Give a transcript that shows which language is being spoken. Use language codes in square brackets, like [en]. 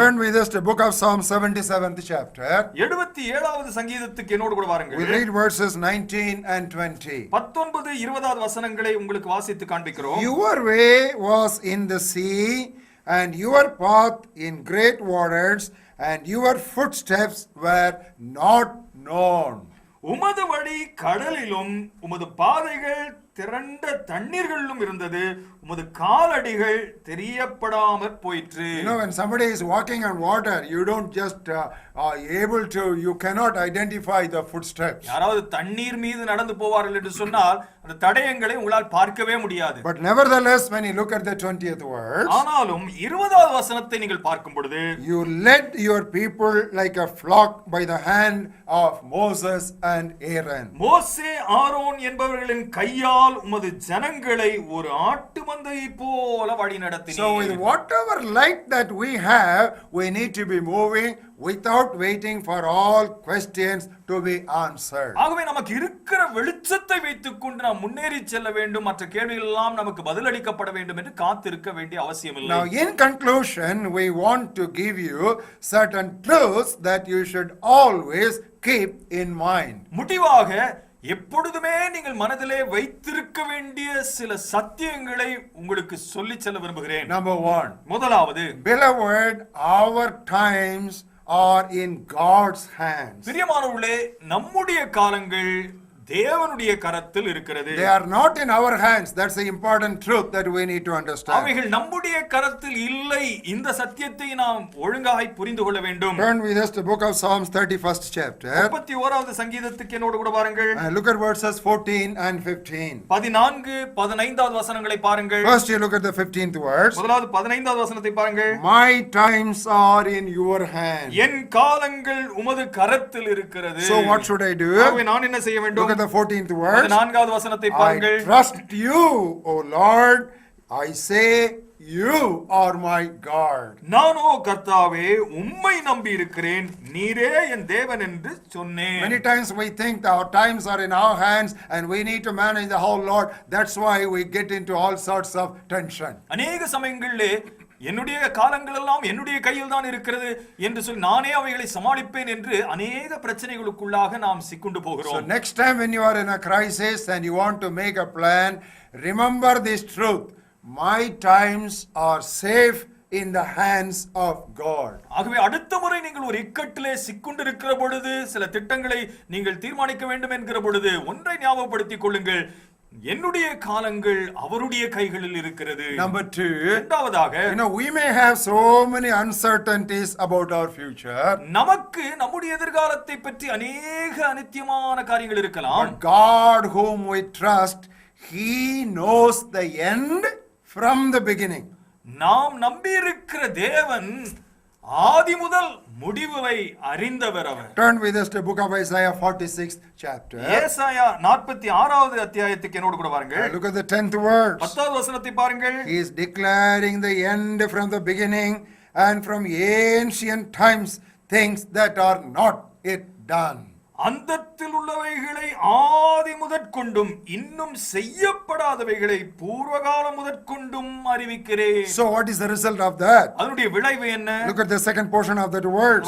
[en] Turn with us to book of Psalm 77th chapter. [ta] 77வது சங்கீதத்துக்கு என்னோடு கூட வாருங்கள். [en] We read verses 19 and 20. [ta] 19-20 வசனங்களை உங்களுக்கு வாசித்து காண்பிக்கிறோம். [en] Your way was in the sea, and your path in great waters, and your footsteps were not known. [ta] உமது வழி கடலிலும் உமது பாதைகள் திரண்ட தண்ணீர்களிலும் இருந்தது, உமது காலடிகள் தெரியப்படாமற் போயிற்று. [en] You know, when somebody is walking on water, you don't just you cannot identify the footsteps. [ta] யாராவது தண்ணீர் மீது நடந்து போவார்கள் என்று சொன்னால் அந்த தடயங்களை உங்களால் பார்க்கவே முடியாது. [en] But nevertheless, when you look at the 20th verse, [ta] ஆனாலும் 20வது வசனத்தை நீங்கள் பார்க்கும் பொழுது, [en] you led your people like a flock by the hand of Moses and Aaron. [ta] மோசே ஆரோன் என்பவர்களின் கையால் உமது ஜனங்களை ஒரு ஆட்டு மந்தையை போல வழி நடத்தினீர். [en] So with whatever light that we have, we need to be moving without waiting for all questions to be answered. [ta] ஆகவே நமக்கு இருக்கிற வெளிச்சத்தை வைத்துக்கொண்டு நாம் முன்னேறி செல்ல வேண்டும், மற்ற கேள்விகள் எல்லாம் நமக்கு பதிலளிக்கப்பட வேண்டும் என்று காத்திருக்க வேண்டிய அவசியம் இல்லை. [en] Now in conclusion, we want to give you certain truths that you should always keep in mind. [ta] முடிவாக எப்பொழுதுமே நீங்கள் மனதிலே வைத்திருக்க வேண்டிய சில சத்தியங்களை உங்களுக்கு சொல்லிச் செல்ல விரும்புகிறேன். [en] Number 1. [ta] முதலாவது, [en] Beloved, our times are in God's hands. [ta] பிரியமானவர்களே, நம்முடைய காலங்கள் தேவனுடைய கரத்தில் இருக்கிறது. [en] They are not in our hands. That's the important truth that we need to understand. [ta] அவைகள் நம்முடைய கரத்தில் இல்லை. இந்த சத்தியத்தை நாம் ஒழுங்காய் புரிந்து கொள்ள வேண்டும். [en] Turn with us to book of Psalms 31st chapter. [ta] 31வது சங்கீதத்துக்கு என்னோடு கூட பாருங்கள். [en] Look at verses 14 and 15. [ta] 14-15வது வசனங்களை பாருங்கள். [en] First you look at the 15th verse. [ta] முதலாவது 15வது வசனத்தை பாருங்கள். [en] My times are in your hand. [ta] என் காலங்கள் உமது கரத்தில் இருக்கிறது. [en] So what should I do? [ta] ஆகவே நான் என்ன செய்ய வேண்டும்? [en] Look at the 14th verse. [ta] 14வது வசனத்தை [en] I [ta] பாருங்கள். [en] trust you, O Lord. I say you are my God. [ta] நானோ கர்த்தாவே உம்மை நம்பி இருக்கிறேன், நீரே என் தேவன் என்று சொன்னேன். [en] Many times we think our times are in our hands and we need to manage the whole lot. That's why we get into all sorts of tension. [ta] அநேக சமயங்களிலே என்னுடைய காலங்கள் எல்லாம் என்னுடைய கையில் தான் இருக்கிறது என்று சொல்லி நானே அவைகளை சமாளிப்பேன் என்று அநேக பிரச்சனைகளுக்குள்ளாக நாம் சிக்குண்டு [en] So [ta] போகிறோம். [en] next time when you are in a crisis and you want to make a plan, remember this truth. My times are safe in the hands of God. [ta] ஆகவே அடுத்த முறை நீங்கள் ஒரு இக்கட்டிலே சிக்குண்டு இருக்கிற பொழுது, சில திட்டங்களை நீங்கள் தீர்மானிக்க வேண்டும் என்கிற பொழுது ஒன்றை ஞாபகப்படுத்திக் கொள்ளுங்கள். என்னுடைய காலங்கள் அவருடைய கைகளில் இருக்கிறது. [en] Number two, [ta] இரண்டாவதாக, [en] we may have so many uncertainties about our future. [ta] நமக்கு நம்முடைய எதிர்காலத்தை பற்றி அநேக அநித்தியமான காரியங்கள் இருக்கலாம். [en] But God whom we trust, He knows the end from the beginning. [ta] நாம் நம்பியிருக்கிற தேவன் ஆதி முதல் முடிவை அறிந்தவர் அவர். [en] Turn with us to book of Isaiah 46th chapter. [ta] ஏசாயா 46வது அத்தியாயத்துக்கு என்னோடு கூட பாருங்கள். [en] Look at the 10th verse. [ta] 10வது வசனத்தை பாருங்கள். [en] He is declaring the end from the beginning and from ancient times things that are not yet done. [ta] அந்தத்தில் உள்ளவைகளை ஆதி முதற்கொண்டும் இன்னும் செய்யப்படாதவைகளை பூர்வகாலம் முதற்கொண்டும் அறிவிக்கிறேன். [en] So what is the result of that? [ta] அதனுடைய விளைவு என்ன? [en] Look at the second portion of that verse.